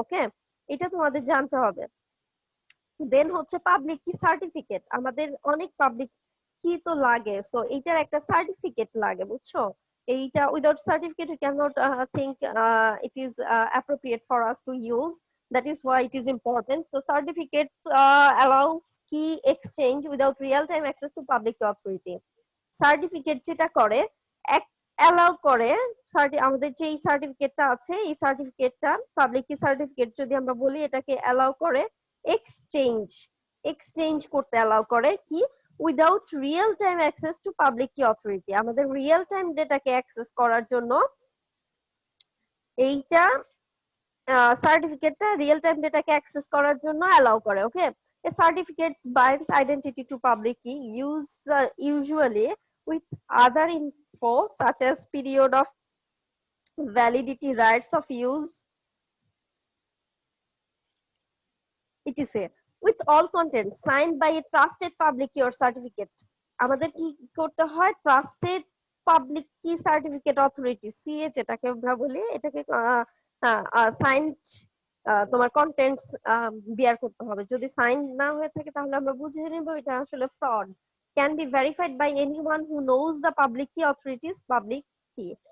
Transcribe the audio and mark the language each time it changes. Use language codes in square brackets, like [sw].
[bn] ওকে, এটা তোমাদের জানতে হবে। দেন হচ্ছে পাবলিক কি সার্টিফিকেট, আমাদের অনেক পাবলিক কি তো লাগে, সো এইটার একটা সার্টিফিকেট লাগে, বুঝছো? এইটা [en] Without certificate you can not think it is appropriate for us to use, that is why it is important. So certificates allows key exchange without real time access to public authority. [bn] Certificate যেটা করে allow করে, আমাদের যে সার্টিফিকেটটা আছে এই সার্টিফিকেটটা public কি সার্টিফিকেট যদি আমরা বলি, এটাকে অ্যালাউ করে এক্সচেঞ্জ এক্সচেঞ্জ করতে অ্যালাউ করে কি, [en] Without real time access to public key authority. [bn] আমাদের রিয়েল টাইম ডেটাকে অ্যাক্সেস করার জন্য এইটা সার্টিফিকেটটা রিয়েল টাইম ডেটাকে অ্যাক্সেস করার জন্য অ্যালাউ করে। [en] Okay, a certificate binds identity to public key usually with other info such as period of validity, rights of use, etc. with all content signed by a trusted public key or certificate. [bn] আমাদের কি করতে হয়, trusted public কি certificate authority CA যেটাকে আমরা বলি, এটাকে signed তোমার কন্টেন্টস বিয়ার করতে হবে। যদি সাইন না হয়ে থাকে তাহলে আমরা বুঝে নেব এটা আসলে fraud. [en] Can be verified by anyone who knows the public key authorities public key.